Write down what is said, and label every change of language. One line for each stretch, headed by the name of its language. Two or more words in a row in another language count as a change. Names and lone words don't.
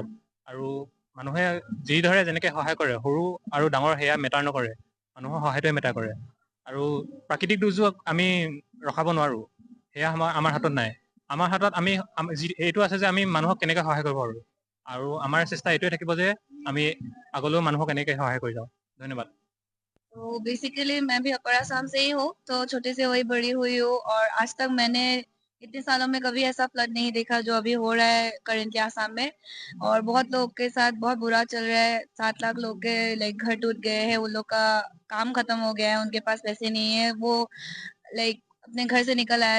Assamese: আৰু মানুহে যিদৰে যেনেকৈ সহায় কৰে, সৰু আৰু ডাঙৰ সেয়া মেটাৰ নকৰে, মানুহৰ সহায়টোৱে মেটাৰ কৰে। আৰু প্ৰাকৃতিক দুৰ্যোগ আমি ৰখাব নোৱাৰোঁ, সেয়া আমাৰ হাতত নাই। আমাৰ হাতত এইটো আছে যে আমি মানুহক কেনেকৈ সহায় কৰিব পাৰোঁ। আৰু আমাৰ চেষ্টা এইটোৱে থাকিব যে আমি আগলৈও মানুহক এনেকৈ সহায় কৰি যাওঁ। ধন্যবাদ।
Hindi: तो बेसिकली मैं भी अपर आसाम से ही हूँ, तो छोटे से वही बड़ी हुई हूँ और आज तक मैंने इतने सालों में कभी ऐसा फ्लड नहीं देखा जो अभी हो रहा है करेंटली आसाम में। और बहुत लोग के साथ बहुत बुरा चल रहा है। 7 लाख लोग के लाइक घर टूट गए हैं, उन लोग का काम खत्म हो गया है, उनके पास पैसे नहीं है, वो लाइक अपने घर से निकल आया।